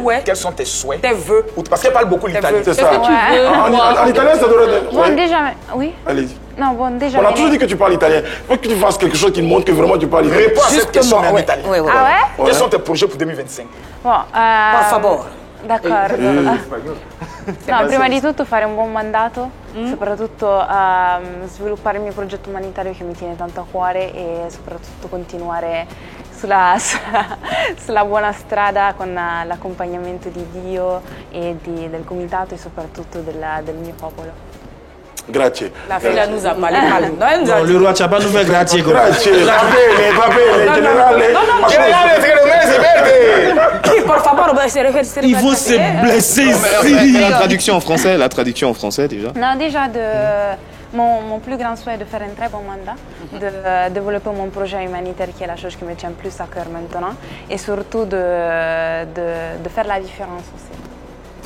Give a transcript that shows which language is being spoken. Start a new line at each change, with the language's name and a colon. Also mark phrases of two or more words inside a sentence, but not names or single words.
French: Quels sont tes souhaits? Tes vœux? Parce qu'elle parle beaucoup l'italien. C'est ça. Qu'est-ce que tu veux? En italien, ça doit être... Bon, déjà, oui. Allez-y. Non, bon, déjà. On a toujours dit que tu parles italien. Il faut que tu fasses quelque chose qui montre que vraiment tu parles italien. Réponds à cette question en italien. Ouais, ouais. Ah ouais? Quels sont tes projets pour 2025? Bon,
Spanish: Par favor.
Italian: d'accordo. No, prima di tutto fare un buon mandato, soprattutto sviluppare il mio progetto umanitario che mi tiene tanto a cuore e soprattutto continuare sulla buona strada con l'accompagnamento di Dio e del comitato e soprattutto del mio popolo. Grazie.
French: La fille nous a parlé mal. Non, le roi Tchaba nous fait grazie.
Italian: Grazie.
Spanish: Por favor,
French: il faut se blesser ici. La traduction en français déjà. Non, déjà mon plus grand souhait est de faire un très bon mandat, de développer mon projet humanitaire qui est la chose qui me tient plus à cœur maintenant et surtout de faire la différence aussi.